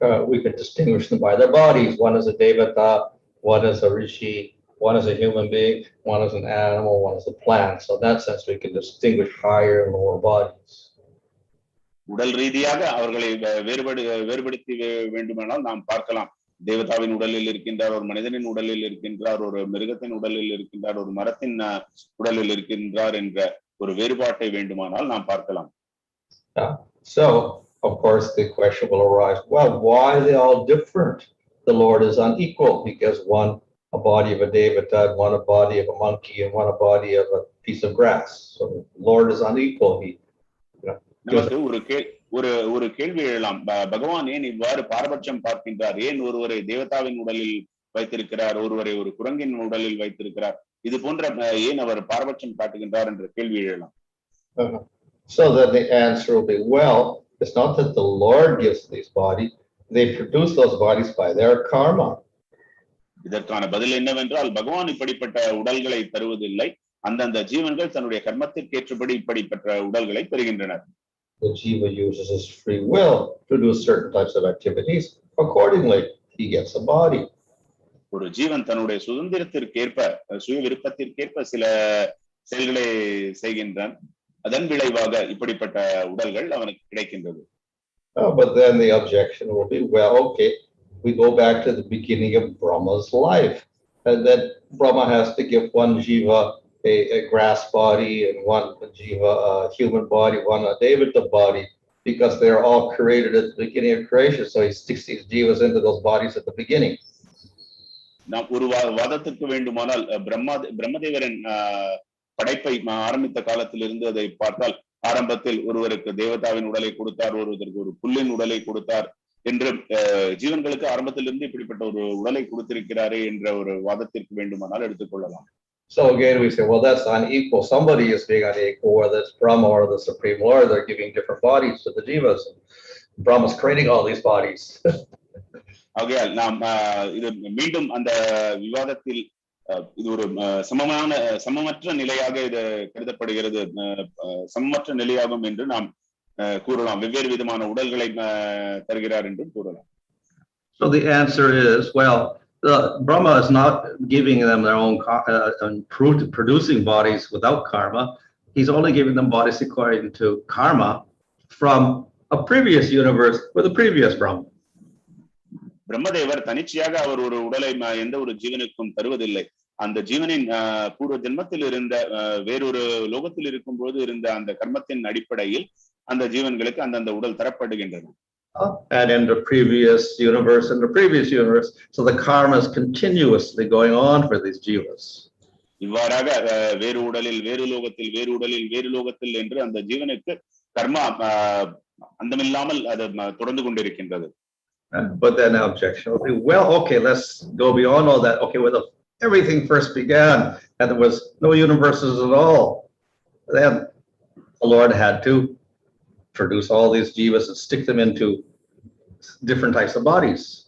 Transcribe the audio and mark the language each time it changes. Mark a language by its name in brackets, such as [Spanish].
[English] We could distinguish them by their bodies. One is a devata, one is a rishi, one is a human being, one is an animal, one is a plant. So in that sense, we can distinguish higher and lower bodies. [Tamil] உடல் ரீதியாக அவர்களை வேறுபடுத்தி வேண்டுமானால் நாம் பார்க்கலாம். தேவதாவின் உடலில் இருக்கின்றார், ஒரு மனிதனின் உடலில் இருக்கின்றார், ஒரு மிருகத்தின் உடலில் இருக்கின்றார், ஒரு மரத்தின் உடலில் இருக்கின்றார் என்ற ஒரு வேறுபாட்டை வேண்டுமானால் நாம் பார்க்கலாம். [English] So of course the question will arise, well, why are they all different? The Lord is unequal because one a body of a devata, one a body of a monkey, and one a body of a piece of grass. So the Lord is unequal. [Tamil] நமக்கு ஒரு கேள்வி எழலாம். பகவான் ஏன் இவ்வாறு பாரபட்சம் பார்க்கின்றார்? ஏன் ஒருவரை தேவதாவின் உடலில் வைத்திருக்கிறார், ஒருவரை ஒரு குரங்கின் உடலில் வைத்திருக்கிறார்? இது போன்ற ஏன் அவர் பாரபட்சம் காட்டுகின்றார் என்ற கேள்வி எழலாம். [English] So that the answer will be, well, it's not that the Lord gives these bodies, they produce those bodies by their karma. [Tamil] இதற்கான பதில் என்னவென்றால் பகவான் இப்படிப்பட்ட உடல்களை தருவதில்லை, அந்தந்த ஜீவன்கள் தன்னுடைய கர்மத்திற்கு ஏற்றபடி இப்படிப்பட்ட உடல்களை பெறுகின்றனர். [English] The jiva uses his free will to do certain types of activities. Accordingly, he gets a body. [Tamil] ஒரு ஜீவன் தன்னுடைய சுதந்திரத்திற்கேற்ப, சுய விருப்பத்திற்கேற்ப சில செயல்களை செய்கின்றான். அதன் விளைவாக இப்படிப்பட்ட உடல்கள் அவனுக்கு கிடைக்கின்றது. [English] But then the objection will be, well, okay, we go back to the beginning of Brahma's life. And then Brahma has to give one jiva a grass body and one jiva a human body, one a Devata body, because they're all created at the beginning of creation. So he sticks these jivas into those bodies at the beginning. [Tamil] நாம் ஒரு வாதத்திற்கு வேண்டுமானால் பிரம்மதேவரின் படைப்பை ஆரம்பித்த காலத்திலிருந்து அதை பார்த்தால் ஆரம்பத்தில் ஒருவருக்கு தேவதாவின் உடலை கொடுத்தார், ஒருவருக்கு ஒரு புல்லின் உடலை கொடுத்தார் என்று ஜீவன்களுக்கு ஆரம்பத்திலிருந்து இப்படிப்பட்ட ஒரு உடலை கொடுத்திருக்கிறாரே என்ற ஒரு வாதத்திற்கு வேண்டுமானால் எடுத்துக்கொள்ளலாம். [English] So again, we say, well, that's unequal. Somebody is being unequal, whether it's Brahma or the Supreme Lord. They're giving different bodies to the jivas. Brahma's creating all these bodies. [Tamil] ஆகையால் நாம் இது மீண்டும் அந்த விவாதத்தில் இது ஒரு சமமற்ற நிலையாக இது கருதப்படுகிறது, சமமற்ற நிலையாகும் என்று நாம் கூறலாம். வெவ்வேறு விதமான உடல்களை தருகிறார் என்றும் கூறலாம். [English] So the answer is, well, Brahma is not giving them their own producing bodies without karma. He's only giving them bodies according to karma from a previous universe with a previous Brahma. [Tamil] பிரம்மதேவர் தனிச்சையாக அவர் ஒரு உடலை எந்த ஒரு ஜீவனுக்கும் தருவதில்லை. அந்த ஜீவனின் பூர்வ ஜென்மத்தில் இருந்த வேறொரு லோகத்தில் இருக்கும் போது இருந்த அந்த கர்மத்தின் அடிப்படையில் அந்த ஜீவன்களுக்கு அந்தந்த உடல் தரப்படுகின்றன. [English] And in the previous universe, so the karma is continuously going on for these jivas. [Tamil] இவ்வாறாக வேறு உடலில் வேறு லோகத்தில் வேறு உடலில் வேறு லோகத்தில் என்று அந்த ஜீவனுக்கு கர்மா அந்தமில்லாமல் அது தொடர்ந்து கொண்டிருக்கின்றது. [English] But then the objection will be, well, okay, let's go beyond all that. Okay, well, everything first began and there was no universes at all. Then the Lord had to produce all these jivas and stick them into different types of bodies.